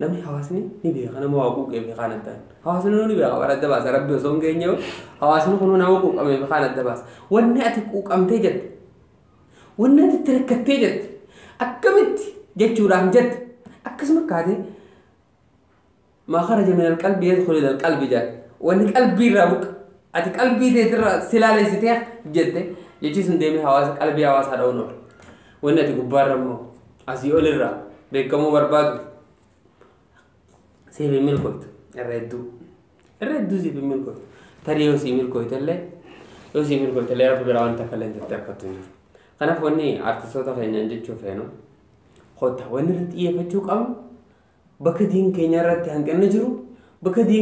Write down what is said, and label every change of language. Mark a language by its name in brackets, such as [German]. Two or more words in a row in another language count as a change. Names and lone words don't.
[Oromo] namni hawaasni ni beeka nama waa quuqee fi kaan addaan hawaasni ni beeka waan adda baasa rabbi osoo hin geenye hawaasni kun nama quuqamee fi kaan adda baasa wanni ati quuqamtee jette wanni ati itti rakkattee jette akkamitti jechuudhaan jette akkasuma kaatee [Arabic] ما خرج من القلب يدخل إلى القلب [Oromo] jaa wanni qalbii irraa buqa ati qalbii teetirraa silaalessitee jette jechi sun deemee hawaasa qalbii hawaasaa dha'uun oola wanni ati gubbaarra immoo asii ol irraa beekamuu barbaadu siif hin milkooytu irra hedduu siif hin milkooytu tarii yoo sii milkooytellee rabbi biraa wanta akka illee jettee akkattu jiru kanaaf wanni artistoota keenyaan jechuu feenu kottaa wanni irratti xiyyeeffachuu qabnu bakka diin keenya irratti hanqinni jiru bakka diin